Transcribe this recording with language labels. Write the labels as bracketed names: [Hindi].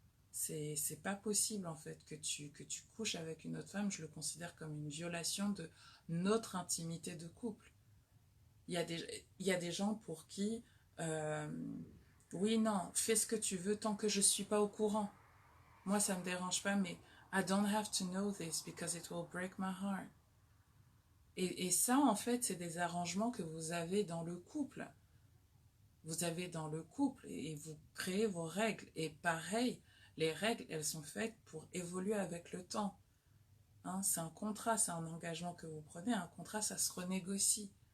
[French] C'est pas possible, en fait, que tu couches avec une autre femme. Je le considère comme une violation de notre intimité de couple. Il y a des gens pour qui, oui, non, fais ce que tu veux tant que je suis pas au courant. Moi, ça me dérange pas, mais [English] I don't have to know this because it will break my heart. [French] Et ça, en fait, c'est des arrangements que vous avez dans le couple. Vous avez dans le couple et vous créez vos règles. Et pareil, les règles, elles sont faites pour évoluer avec le temps. Hein, c'est un contrat, c'est un engagement que vous prenez. Un contrat, ça se renégocie.